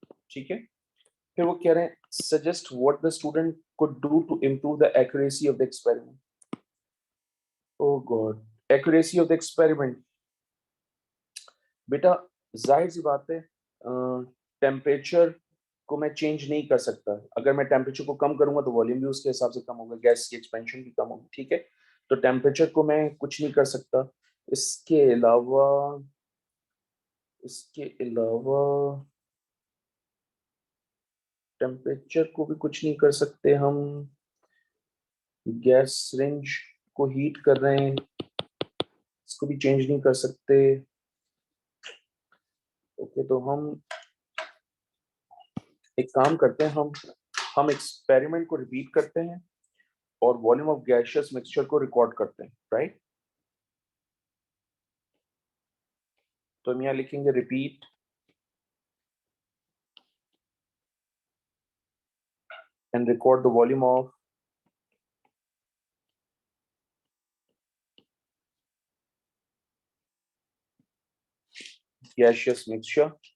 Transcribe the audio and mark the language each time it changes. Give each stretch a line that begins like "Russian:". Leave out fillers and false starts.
Hindi: ठीक है? फिर वो कह रहे हैं
English: suggest what the student could do to improve the accuracy of the experiment. Oh God, accuracy of the experiment.
Hindi: बेटा जाहिर सी बात है टेम्परेचर को मैं चेंज नहीं कर सकता, अगर मैं टेम्परेचर को कम करूंगा तो वॉल्यूम भी उसके हिसाब से कम होगा, गैस की एक्सपेंशन भी कम होगी, ठीक है? तो टेम्परेचर को मैं कुछ नहीं कर सकता, इसके अलावा टेम्परेचर को भी कुछ नहीं कर सकते हम, गैस रेंज को हीट कर रहे हैं, इसको भी चेंज नहीं कर सकते। ओके, तो हम एक काम करते हैं, हम हम एक्सपेरिमेंट को रिपीट करते हैं और वॉल्यूम ऑफ गैसियस मिक्सचर को रिकॉर्ड करते हैं, राइट? तो हम यहाँ लिखेंगे
English: Repeat and record the volume of gaseous mixture.